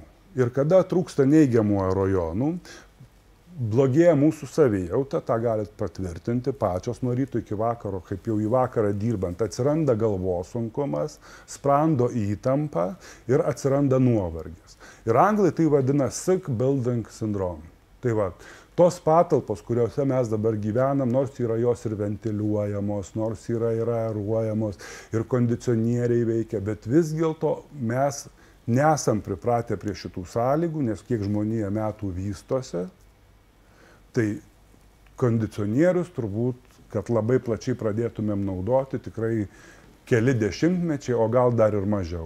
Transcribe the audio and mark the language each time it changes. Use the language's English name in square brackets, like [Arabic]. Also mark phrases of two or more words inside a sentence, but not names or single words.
[Lithuanian] Ir kada trūksta neigiamų aerojonų, blogėja mūsų savijauta, tą galit patvirtinti pačios nuo ryto iki vakaro, kaip jau į vakarą dirbant, atsiranda galvosunkumas, sprando įtampa ir atsiranda nuovargis. [English] Ir anglai tai vadina sick building syndrome. [Lithuanian] Tai tos patalpos, kuriuose mes dabar gyvenam, nors yra jos ir ventiliuojamos, nors yra aeruojamos ir kondicionieriai veikia, bet vis dėlto mes nesam pripratę prie šitų sąlygų, nes kiek žmonija metų vystosi, tai kondicionierius turbūt, kad labai plačiai pradėtumėm naudoti, tikrai keli dešimtmečiai, o gal dar ir mažiau.